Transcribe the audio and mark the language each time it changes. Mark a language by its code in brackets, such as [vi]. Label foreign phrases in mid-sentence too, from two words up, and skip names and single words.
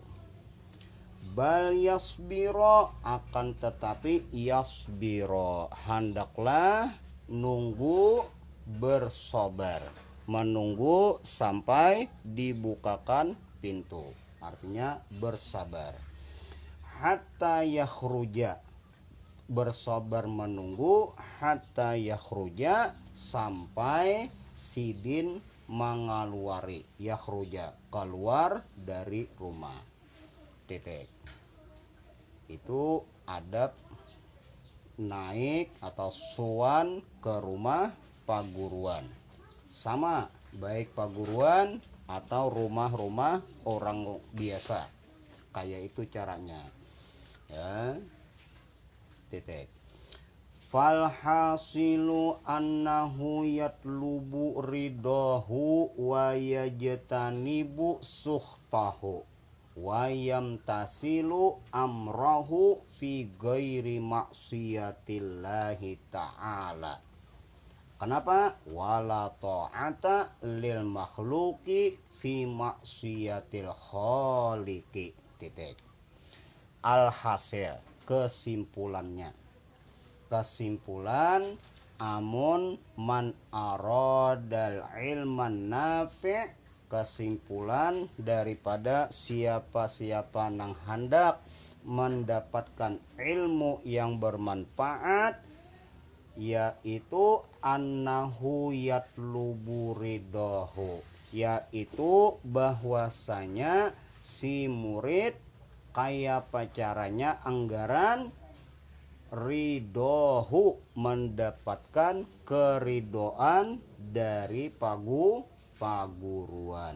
[ar] بل يصبر, [id] akan tetapi yasbiro, hendaklah nunggu, bersabar, menunggu sampai dibukakan pintu, artinya bersabar. [ar] حتى يخرج, [id] bersabar menunggu, [ar] حتى يخرج, [id] sampai [bjn] sidin mengaluari, [id] yakhruja, keluar dari rumah. Titik. Itu adab naik atau sowan ke rumah paguruan. Sama, baik paguruan atau rumah-rumah orang biasa. Kayak itu caranya. Ya. Titik. [ar] فالحاصل أنه يطلب رضاه ويجتنب سخطه ويمتثل أمره في غير معصية الله تعالى. [id] Kenapa? [ar] ولا طاعة للمخلوق في معصية الخالق. [id] Titik. Alhasil, kesimpulannya. Kesimpulan, amun [ar] من أراد العلم النافع', [id] kesimpulan daripada siapa-siapa nang hendak mendapatkan ilmu yang bermanfaat, yaitu [ar] أنه يطلب رضاه, [id] yaitu bahwasanya si murid kayak caranya anggaran ridohu, mendapatkan keridoan dari paguruan.